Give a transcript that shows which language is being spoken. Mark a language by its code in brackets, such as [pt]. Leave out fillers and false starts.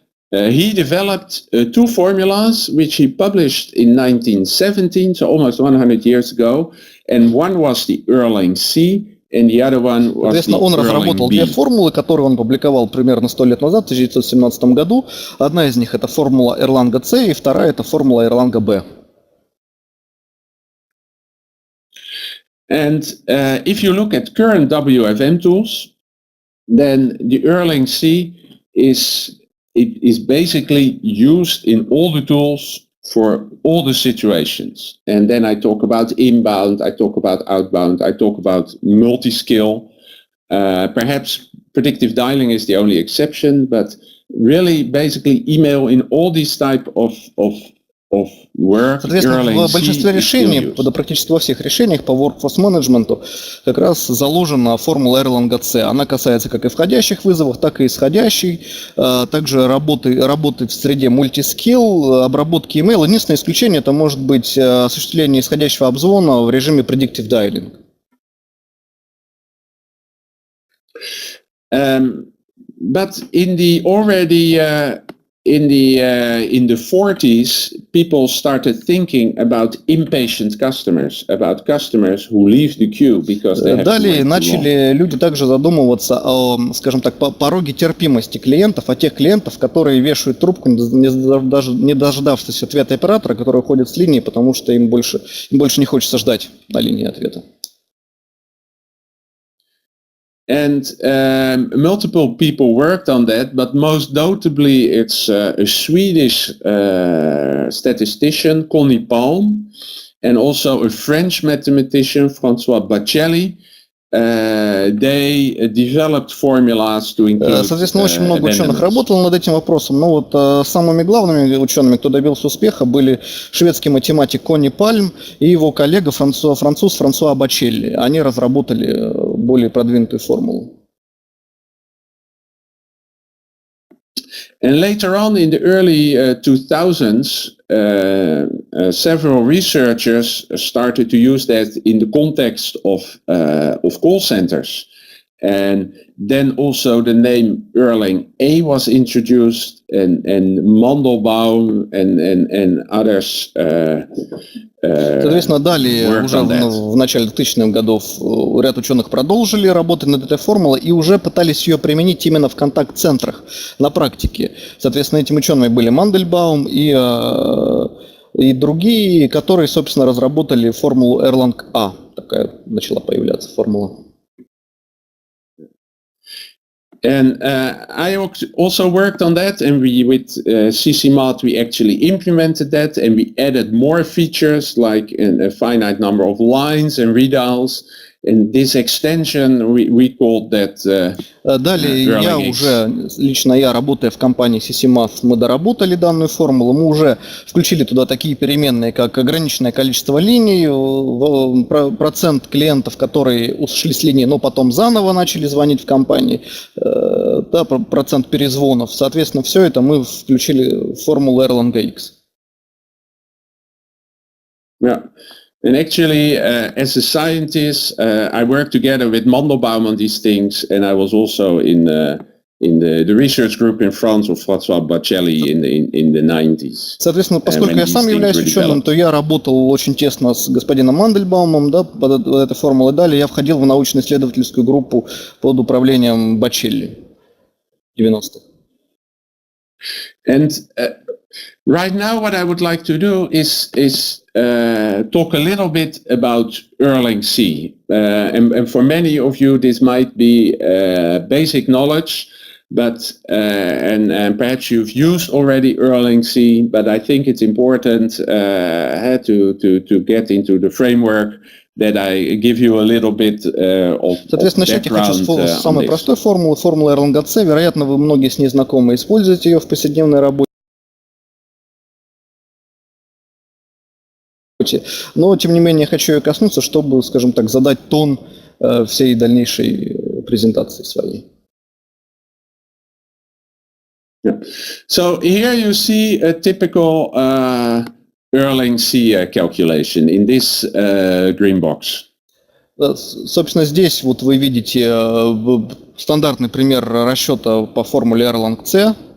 [en] he developed two formulas which he published in 1917, so almost 100 years ago, and one was the Erlang C, and the other one was the [ru] Соответственно, он разработал [en] Erlang B. [ru] две формулы, которые он публиковал примерно 100 лет назад, в 1917 году. Одна из них это формула Erlang C, и вторая это формула Erlang B. [en] And if you look at current WFM tools, then the Erlang C is basically used in all the tools for all the situations. And then I talk about inbound, I talk about outbound, I talk about multi-skill. Perhaps predictive dialing is the only exception, but really basically email in all these type of work. [ru] Соответственно, в большинстве решений, практически во всех решениях по workforce management как раз заложена формула Erlang C. Она касается как и входящих вызовов, так и исходящих, также работы в среде multi-skill, обработки email. Единственное исключение это может быть осуществление исходящего обзвона в режиме predictive dialing. [en] But in the already in the 40s, people started thinking about impatient customers, about customers who leave the queue because they have [ru] Далее начали люди также задумываться о, скажем так, пороге терпимости клиентов, о тех клиентов, которые вешают трубку, даже не дождавшись ответа оператора, который уходит с линии, потому что им больше не хочется ждать на линии ответа. [en] And multiple people worked on that, but most notably it's a Swedish statistician, Conny Palm, and also a French mathematician, François Baccelli. They developed formulas to include. [ru] Соответственно, очень много ученых работало над этим вопросом, но вот самыми главными учеными, кто добился успеха, были шведский математик Конни Пальм и его коллега француз Франсуа Бачелли. Они разработали более продвинутую формулу. [en] And later on in the early 2000s, several researchers started to use that in the context of call centers. And then also the name Erlang A was introduced, and Mandelbaum and others. [ru] Соответственно, далее, уже в начале 2000-х годов, ряд ученых продолжили работать над этой формулой и уже пытались ее применить именно в контакт-центрах на практике. Соответственно, этими учеными были Мандельбаум и другие, которые, собственно, разработали формулу Erlang A. Такая начала появляться формула. [en] And I also worked on that, and with CCMod we actually implemented that, and we added more features like a finite number of lines and redials. And this extension we called that. [ru] Далее лично я, работая в компании CCMod, мы доработали данную формулу, мы уже включили туда такие переменные, как ограниченное количество линий, процент клиентов, которые ушли с линии, но потом заново начали звонить в компании, да, процент перезвонов. Соответственно, все это мы включили в формулу Erlang X. [en] Yeah. And actually, as a scientist, I worked together with Mandelbaum on these things, and I was also in the research group in France of François Baccelli in the 90s. [ru] Соответственно, поскольку я сам являюсь ученым, то я работал очень тесно с господином Мандельбаумом, да, под этой формулой. Далее я входил в научно-исследовательскую группу под управлением Бачелли в 90-х. [en] And right now, what I would like to do is talk a little bit about Erlang C. And for many of you, this might be basic knowledge, but and perhaps you've used already Erlang C. But I think it's important to get into the framework that I give you a little bit of [ru] Соответственно, начать я хочу с самой простой формулы Erlang C. Вероятно, вы многие с ней знакомы, используете ее в повседневной работе. Но, тем не менее, я хочу ее коснуться, чтобы, скажем так, задать тон всей дальнейшей презентации своей. [en] Yeah. So here you see a typical Erlang C calculation in this green box. [ru] Собственно, здесь вот вы видите стандартный пример расчета по формуле Erlang C.